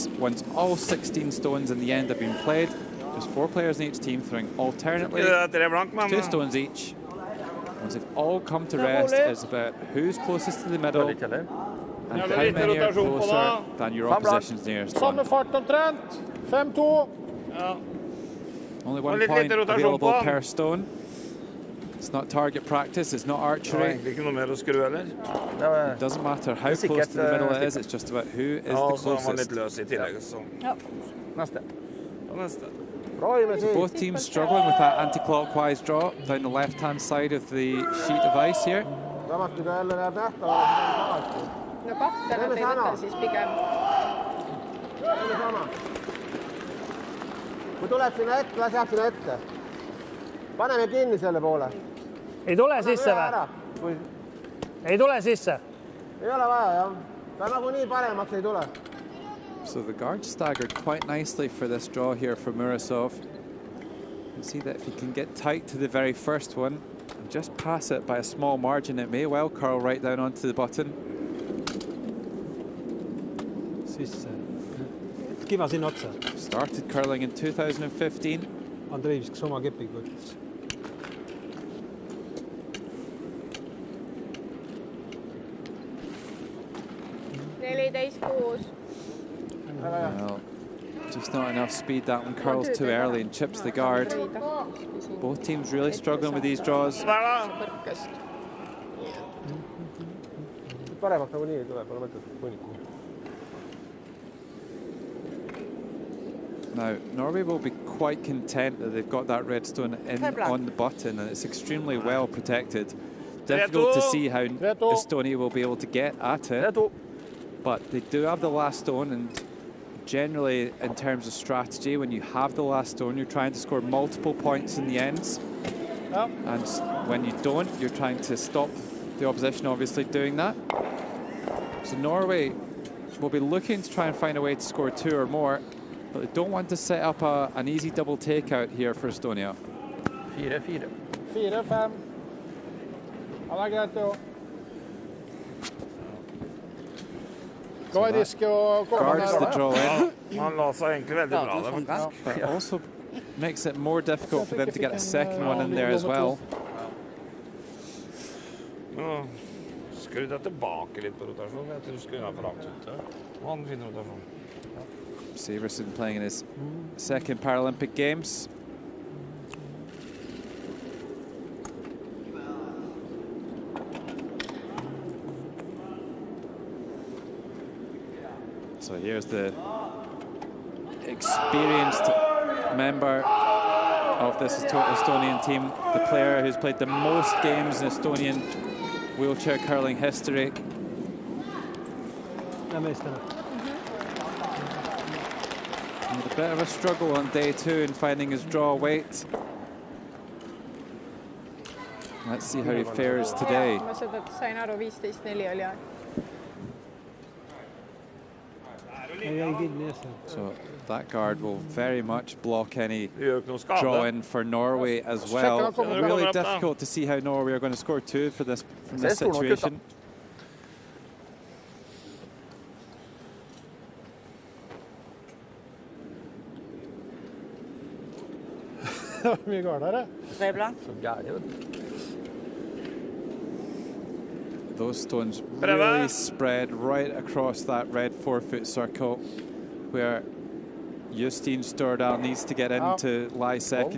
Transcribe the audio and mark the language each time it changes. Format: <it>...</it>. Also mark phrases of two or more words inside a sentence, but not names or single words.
<en>Once all 16 stones in the end have been played, there's 4 players in each team throwing alternately 2 stones each. Once they've all come to rest, it's about who's closest to the middle and how many are closer than your opposition's nearest one.</en> <no>Samme fart omtrent. 5-2.</no> <en>Only 1 point available per stone. It's not target practice, it's not archery. It doesn't matter how close to the middle it is, it's just about who is the closest. So both teams struggling with that anti-clockwise draw down the left-hand side of the sheet of ice here.</en> <et>No kahte nad ei võta siis pigem. Kui tuleb sinna ette, las jääb sinna ette. Paneme kinni selle poole. Ei tule sisse või? Ei tule sisse? Ei ole vaja, jah. Ta nagu nii paremaks ei tule.</et> <en>So the guard staggered quite nicely for this draw here for Murasov. You can see that if he can get tight to the very first one and just pass it by a small margin, it may well curl right down onto the button.</en> <et>Kiva sinna otsa.</et> <en>Started curling in 2015.</en> <et>Andrei viskas oma kepiga võttis.</et> <en>Well, just not enough speed. That one curls too early and chips the guard. Both teams really struggling with these draws.</en> <et>Paremaks nagu nii ei tule, pole mõtet põniku.</et> <en>Now, Norway will be quite content that they've got that red stone in on the button, and it's extremely well protected. Difficult to see how Estonia will be able to get at it, but they do have the last stone, and generally, in terms of strategy, when you have the last stone, you're trying to score multiple points in the ends, and when you don't, you're trying to stop the opposition, obviously, doing that. So Norway will be looking to try and find a way to score 2 or more, but they don't want to set up an easy double takeout here for Estonia. 4-4. 4-5.</en> <no>Han er greit å...</no> <en>Guards the draw in.</en> <no>Han la seg egentlig veldig bra der, faktisk.</no> <en>But also makes it more difficult for them to get a second one in there as well.</en> <no>Skru deg tilbake litt på rotasjon. Jeg tror du skulle ha forlagt ut det. Han finner rotasjon.</no> <en>Severson playing in his second Paralympic Games. So here's the experienced member of this Estonian team, the player who's played the most games in Estonian wheelchair curling history. A bit of a struggle on day 2 in finding his draw weight. Let's see how he fares today.</en> <et>Ma seda sain aru, 15-4 oli aeg.</et> <en>So that guard will very much block any draw in for Norway as well. Really difficult to see how Norway are going to score 2 for this from this situation. Those stones really spread right across that red 4-foot circle where Justin Stordal needs to get in to lie second.</en>